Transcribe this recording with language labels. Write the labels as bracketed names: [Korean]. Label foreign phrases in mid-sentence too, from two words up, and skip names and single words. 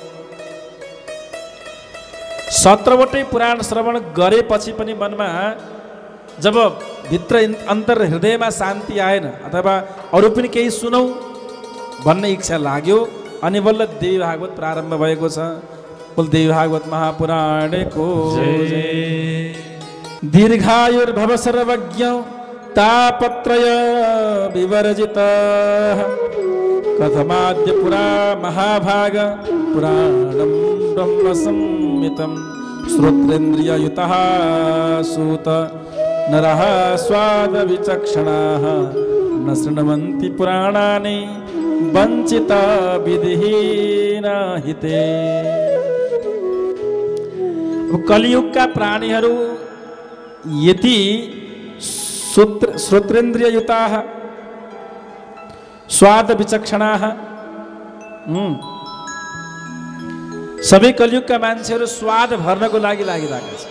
[Nepali] 17 वटै पुराण श्रवण गरेपछि पनि मनमा जब भित्र अन्तर हृदयमा शान्ति आएन अथवा अरू पनि केही सुनौ भन्ने इच्छा लाग्यो, अनि बल्ल देवी भागवत प्रारम्भ भएको छ। बोल देवी भागवत महापुराणको जय। [Sanskrit] दीर्घायुर्भव सर्वज्ञ तापत्रय विवर्जित कथमाद्य पुरा महाभाग पुराणं ब्रह्म संहितं श्रोत्रेन्द्रिययुतः सूत नरः स्वाद विचक्षणाः न शृण्वन्ति पुराणानि वञ्चिता विधिहीन हिते। [Nepali] कलियुगका प्राणीहरू यति [Sanskrit] श्रोत्रेन्द्रिययुताः स्वाद विचक्षणाः, [Nepali] सबै कलियुगका मान्छेहरू स्वाद भर्नको लागि लागिरहेका छन्।